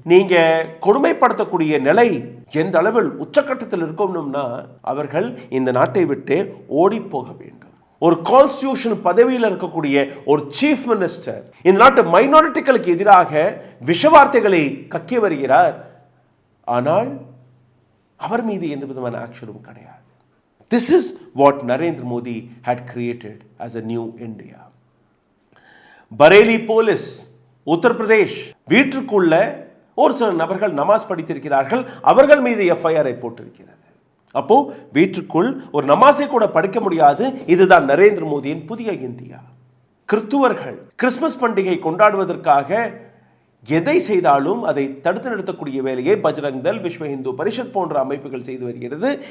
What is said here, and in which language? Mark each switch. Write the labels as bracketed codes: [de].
[ta] நீங்க கொடுமைப்படுத்தக்கூடிய நிலை எந்த அளவில் உச்சக்கட்டத்தில் இருக்கணும்னா அவர்கள் இந்த நாட்டை விட்டு ஓடி போக வேண்டும். ஒரு கான்ஸ்டிடியூஷன் பதவியில் இருக்கக்கூடிய ஒரு சீஃப் மினிஸ்டர் இந்த நாட்டு மைனாரிட்டிகளுக்கு எதிராக விஷவார்த்தைகளை கக்கி வருகிறார். ஆனால் அவர் மீது எந்த விதமான ஆக்ஷனும் கிடையாது. [en] This is what Narendra Modi had created as a new India. [ta] Bareilly police, Uttar Pradesh, வீட்டுக்குள்ள ஒரு சில நபர்கள் நமாஸ் படித்திருக்கிறார்கள். அவர்கள் மீது எஃப்ஐஆரை போட்டிருக்கிறது. அப்போ வீட்டுக்குள் ஒரு நமாஸை கூட படிக்க முடியாது. இதுதான் நரேந்திர மோடியின் புதிய இந்தியா. கிறிஸ்துவர்கள் கிறிஸ்துமஸ் பண்டிகை கொண்டாடுவதற்காக எதை செய்தாலும் அதை தடுத்து நிறுத்தக்கூடிய வேலையை பஜ்ரங் தள், விஸ்வ இந்து பரிஷத் போன்ற அமைப்புகள் செய்து வருகிறது.